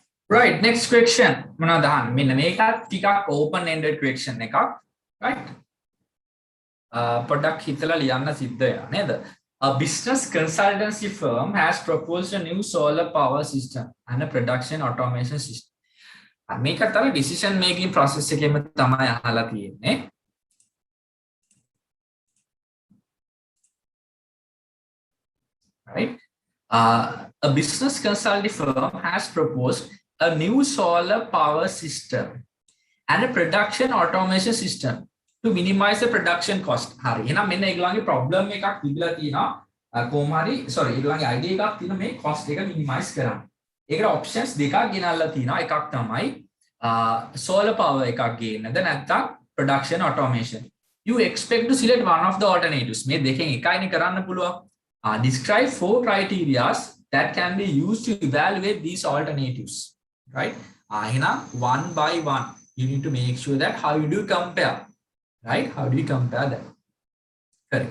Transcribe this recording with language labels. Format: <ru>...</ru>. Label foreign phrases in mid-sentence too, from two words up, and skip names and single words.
<en>right next question</en> <si>මොනවද අහන්නේ මෙන්න මේකත් ටිකක්</si> <en>open ended question එකක් right</en> <si>පොඩ්ඩක් හිතලා ලියන්න සිද්ධ වෙනවා නේද</si> <en>a business consultancy firm has proposed a new solar power system and a production automation system</en> <si>මේකත් අර</si> <en>decision making process</en> <si>එකේම තමයි අහලා තියෙන්නේ</si> <en>right a business consulting firm has proposed a new solar power system and a production automation system to minimize the production cost.</en> <si>හරි. එහෙනම් මෙන්න ඒගොල්ලන්ගේ problem එකක් තිබිලා තියෙනවා. කොහොම හරි sorry ඒගොල්ලන්ගේ idea එකක් තියෙන මේ cost එක minimize කරන්න. ඒකට options දෙකක් ගෙනල්ලා තියෙනවා. එකක් තමයි</si> <en>solar power</en> <si>එකක් ගේන්නද නැත්නම්</si> <en>production automation. You expect to select one of the alternatives.</en> <si>මේ දෙකෙන් එකයිනේ කරන්න පුළුවන්.</si> <en>Describe 4 criteria that can be used to evaluate these alternatives. Right? එහෙනම් one by one you need to make sure that how you do compare. Right? How do you compare that? Correct.</en>